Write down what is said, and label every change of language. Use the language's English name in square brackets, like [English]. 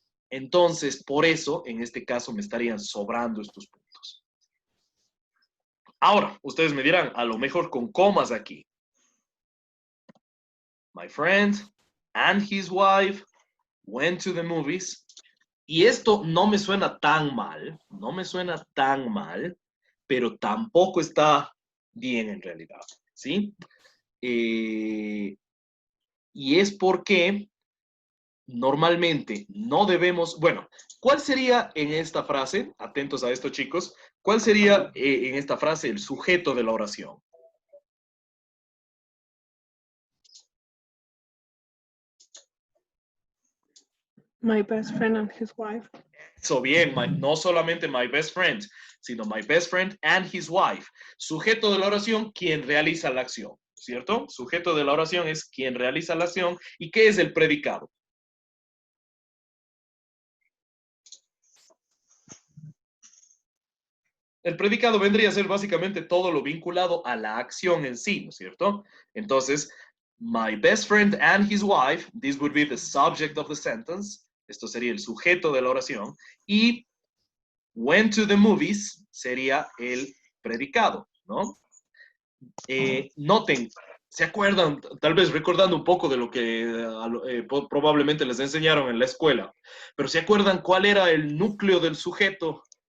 [Spanish] Entonces, por eso, en este caso, me estarían sobrando estos puntos. Ahora, ustedes me dirán, a lo mejor con comas aquí. [English] My friend and his wife went to the movies. [Spanish] Y esto no me suena tan mal, no me suena tan mal, pero tampoco está bien en realidad, ¿sí? Y es porque normalmente no debemos, bueno, ¿cuál sería en esta frase, atentos a esto chicos, cuál sería en esta frase el sujeto de la oración? [English] My best friend and his wife. So [Spanish] bien, no solamente [English] my best friend, [Spanish] sino [English] my best friend and his wife. [Spanish] Sujeto de la oración, quien realiza la acción, ¿cierto? Sujeto de la oración es quien realiza la acción. ¿Y qué es el predicado? El predicado vendría a ser básicamente todo lo vinculado a la acción en sí, ¿no es cierto? [English] Entonces, my best friend and his wife, this would be the subject of the sentence. [Spanish] Esto sería el sujeto de la oración. Y [English] went to the movies [Spanish] sería el predicado, ¿no? Noten, ¿Se acuerdan? Tal vez recordando un poco de lo que probablemente les enseñaron en la escuela, pero ¿se acuerdan cuál era el núcleo del sujeto?